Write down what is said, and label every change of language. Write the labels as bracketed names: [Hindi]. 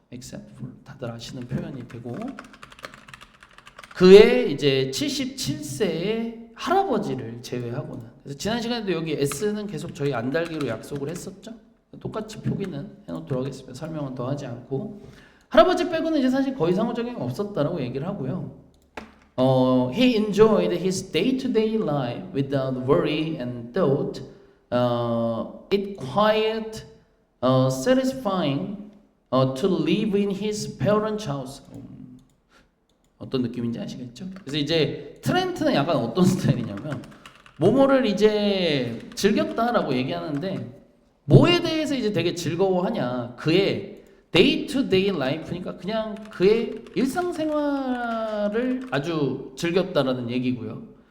[Korean] except for 다들 아시는 표현이 되고, 그의 이제 77세의 할아버지를 제외하고는. 그래서 지난 시간에도 여기 S는 계속 저희 안 달기로 약속을 했었죠. 똑같이 표기는 해놓도록 하겠습니다. 설명은 더 하지 않고, 할아버지 빼고는 이제 사실 거의 상호작용이 없었다라고 얘기를 하고요. [English] He enjoyed his day-to-day life without worry and thought it quite satisfying to live in his parents' house. [Korean] 어떤 느낌인지 아시겠죠? 그래서 이제 트렌트는 약간 어떤 스타일이냐면 뭐뭐를 이제 즐겼다라고 얘기하는데 뭐에 대해서 이제 되게 즐거워하냐 그의 데이 투 데이 라이프니까 그냥 그의 일상생활을 아주 즐겼다라는 얘기고요.